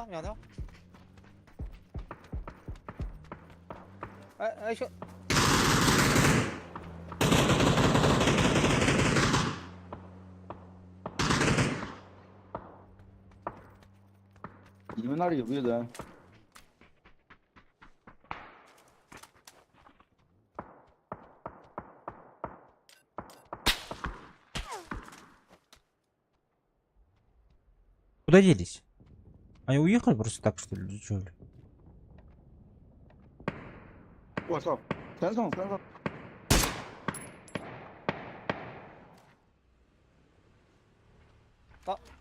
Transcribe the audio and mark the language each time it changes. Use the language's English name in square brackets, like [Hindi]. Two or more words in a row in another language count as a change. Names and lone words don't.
[Chinese] 哎兄，你们那里有没有人？ [Russian] Куда делись? Они уехали просто так, что ли? Чё ли? [Chinese] 我操，三上。到。